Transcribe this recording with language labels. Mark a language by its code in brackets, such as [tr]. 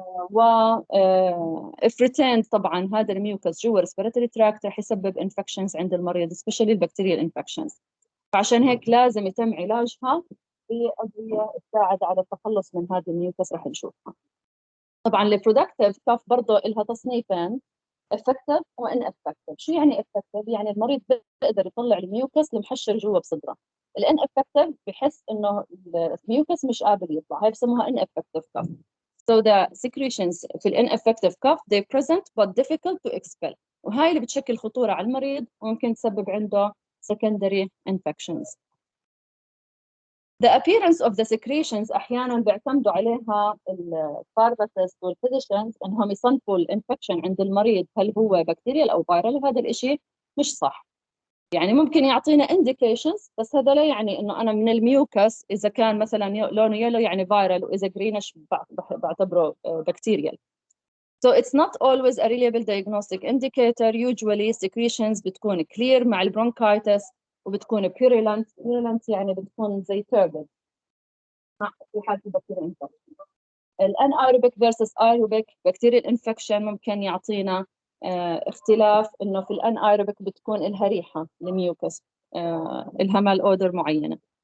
[ar] و if retained طبعا هذا الميوكس جوا respiratory tract رح يسبب infections عند المريض especially البكتيريال infections، فعشان هيك لازم يتم علاجها بأدوية تساعد على التخلص من هذا الميوكس رح نشوفها. طبعا البرودكتيف كاف برضه لها تصنيفين، effective و ineffective. شو يعني effective؟ يعني المريض بيقدر يطلع الميوكس المحشر جوا بصدره. الان effective بحس انه الميوكس مش قابل يطلع، هاي بسموها ineffective cough. [en] So the secretions في ineffective cough they present but difficult to expel، [ar] وهاي اللي بتشكل خطورة على المريض وممكن تسبب عنده [en] secondary infections. The appearance of the secretions [ar] أحياناً بيعتمدوا عليها الفارماسيست والفيزيشنز إنهم يصنفوا الانفكشن عند المريض هل هو بكتيريال أو فيرال، وهذا الإشي مش صح. يعني ممكن يعطينا indications بس هذا لا يعني إنه أنا من الميوكس إذا كان مثلاً لونه يلو يعني فيرال وإذا جرينش بعتبره بكتيريال. [en] So it's not always a reliable diagnostic indicator. [ar] Usually secretions بتكون clear مع البرونكايتس وبتكون purulent. Purulent يعني بتكون زي turbid في حالة البكتيريا infection. الانايروبيك versus aerobic bacterial infection ممكن يعطينا اختلاف انه في الانايروبيك بتكون لها ريحة الميوكس لها مال اودر معينة.